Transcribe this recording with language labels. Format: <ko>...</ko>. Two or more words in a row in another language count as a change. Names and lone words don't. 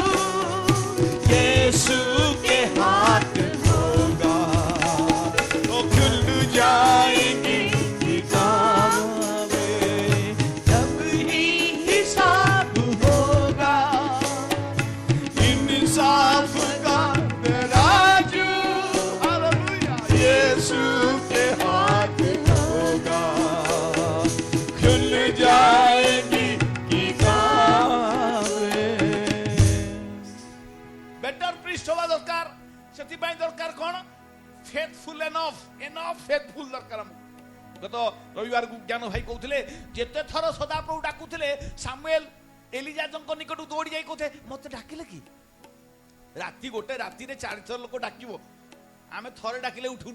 <hi>यीशु के हाथ होगा, तो खुल जाएगी किताबें, जब ही हिसाब होगा, इंसाफ का तराजू हालेलुया यीशु के हाथ होगा, खुल जाएगी किताबें।</hi> <en>better priest</en> <hi>होगा दरकार,</hi> <or>ସେଥିପାଇଁ ଦରକାର କ'ଣ</or> <en>faithful enough faithful</en> <or>ଦରକାର ଆମକୁ। ଗତ ରବିବାରକୁ ଜ୍ଞାନ ଭାଇ କହୁଥିଲେ ଯେତେ ଥର ସଦାପ୍ରଭୁ ଡାକୁଥିଲେ ସାମୁଏଲ ଏଲିଜାଙ୍କ ନିକଟକୁ ଦୌଡ଼ି ଯାଇ କହୁଥିଲେ ମତେ ଡାକିଲେ କି? ରାତି ଗୋଟେ ରାତିରେ 4 ଥର ଲୋକ ଡାକିବ, ଆମେ ଥରେ ଡାକିଲେ ଉଠୁନୁ।</or>